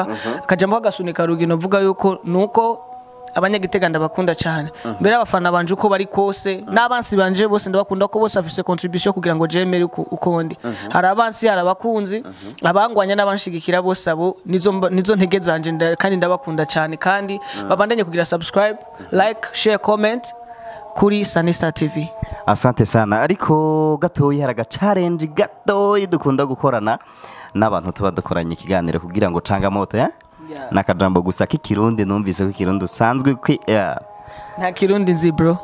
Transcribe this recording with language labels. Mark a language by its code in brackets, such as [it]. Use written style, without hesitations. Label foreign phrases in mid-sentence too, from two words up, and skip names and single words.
[rn] akajambo kagasunika rugi novuga yuko nuko abanyagitega ndabakunda cyane mbere abafana banje uko bari kose n'abansi banje bose ndabakunda ko bose afise contribution kugira ngo jemere uko ndi hari abansi hari abakunzi abangwanya n'abanshigikira bose abo nizo ntege zanje kandi ndabakunda cyane kandi babandanye kugira [en] subscribe like share comment [rn] kuri Sanista TV. [sw] Asante sana [rn] ariko gatoyi haraga challenge gatoyi dukunda gukorana n'abantu tuba dukoranye ikiganiro kugira ngo canga moto nakajambo gusa k'ikirundi numvise ko ikirundi usanzwe nta kirundi nzi bro